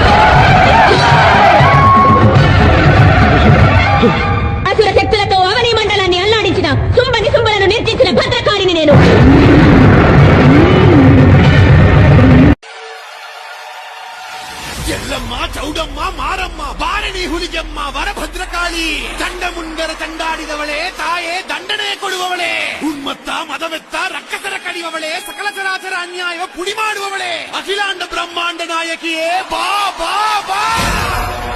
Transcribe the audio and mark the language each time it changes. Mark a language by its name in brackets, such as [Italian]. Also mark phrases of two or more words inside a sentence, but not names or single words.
[Telugu] అసుర శక్తులతో అవని మండలాన్ని అల్లాడించిన సుంబలను నిర్జించిన భద్రకారిని నేను. [Kannada] ఎల్లమ్మ చౌడమ్మ మారమ్మ బారణి ಹುಲಿಗೆಮ್ಮ ವರಭದ್ರಕಾಳಿ ಚಂಡ ಮುಂದರ ಚಂಡಾಡಿದವಳೆ ತಾಯೇ ದಂಡನೆ ಕೊಡುವವಳೆ ಉನ್ಮತ್ತ ಮದವೆತ್ತ ರಕ್ಕಸರ ಕಡಿಯುವವಳೆ ಸಕಲ ಚರಾಚರ ಅನ್ಯಾಯ ಪುಡಿ ಮಾಡುವವಳೆ ಅಖಿಲಾಂಡ ಬ್ರಹ್ಮಾಂಡ ನಾಯಕಿಯೇ ಬಾ ಬಾ ಬಾ